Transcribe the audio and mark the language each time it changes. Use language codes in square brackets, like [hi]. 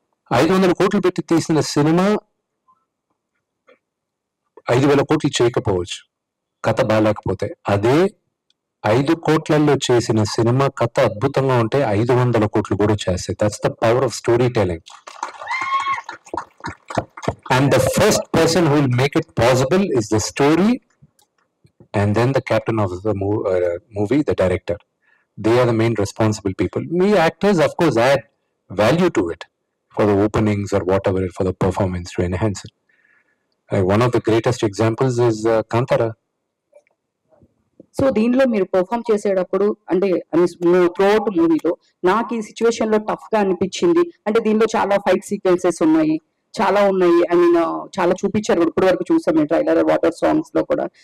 [te] 500 కోట్లు పెట్టి తీసిన సినిమా 5,000 కోట్లు చేయకపోవచ్చు కథ బాగాలేకపోతే. అదే 5 కోట్లలో చేసిన సినిమా కథ అద్భుతంగా ఉంటే 500 కోట్లు కూడా చేస్తాయి. [en] That's the power of storytelling. And the first person who will make it possible is the story, and then the captain of the movie, the director. They are the main responsible people. We actors, of course, add value to it for the openings or whatever, for the performance to enhance it. One of the greatest examples is Kantara. [te] So దీనిలో మీరు perform చేసేటప్పుడు అంటే throughout మూవీలో నాకు ఈ situation లో tough గా అనిపించింది అంటే దీనిలో చాలా ఫైట్ సీక్వెన్సెస్ ఉన్నాయి, చాలా ఉన్నాయి. ఐ మీన్ చాలా చూపించారు, ఇప్పటి వరకు చూసాం మేము ట్రైలర్, వాటర్ సాంగ్స్ లో కూడా.